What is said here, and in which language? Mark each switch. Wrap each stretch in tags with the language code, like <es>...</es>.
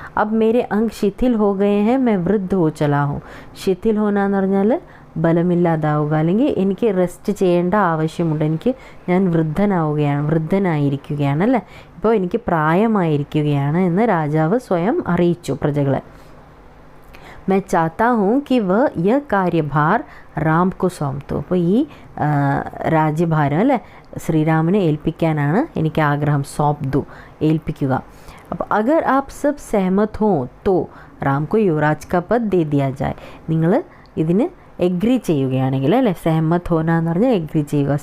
<hi>അബ് മേരെ അംഗ് ശിഥിൽ ഹോ ഗയേ ഹേ, മേ വൃദ്ധ ഹോ ചലാ ഹൂം.</hi> <ml>ശിഥിൽ ഹോന എന്ന് പറഞ്ഞാൽ ബലമില്ലാതാവുക, അല്ലെങ്കിൽ എനിക്ക് റെസ്റ്റ് ചെയ്യേണ്ട ആവശ്യമുണ്ട്, ഞാൻ വൃദ്ധനായിരിക്കുകയാണ്, അല്ലേ? ഇപ്പോൾ എനിക്ക് പ്രായമായിരിക്കുകയാണ് എന്ന് രാജാവ് സ്വയം അറിയിച്ചു പ്രജകളെ.</ml> <hi>मैं चाहता हूँ कि वह यह कार्यभार राम को सौंप दो.</hi> <ml>അപ്പോൾ ഈ രാജ്യഭാരം, അല്ലേ, ശ്രീരാമനെ ഏൽപ്പിക്കാനാണ് എനിക്ക് ആഗ്രഹം.</ml> <hi>സോംപ് ദു,</hi> <ml>ഏൽപ്പിക്കുക. അപ്പോൾ</ml> <hi>അഗർ ആപ് സബ് സഹമത് ഹോ തോ രാം കോ യുവരാജ് കാ പദ് ദേ ദിയാ ജായ്.</hi> <ml>നിങ്ങൾ ഇതിന് എഗ്രി ചെയ്യുകയാണെങ്കിൽ, അല്ലേ? സഹമത് ഹോന എന്ന് പറഞ്ഞാൽ എഗ്രി ചെയ്യുക.</ml>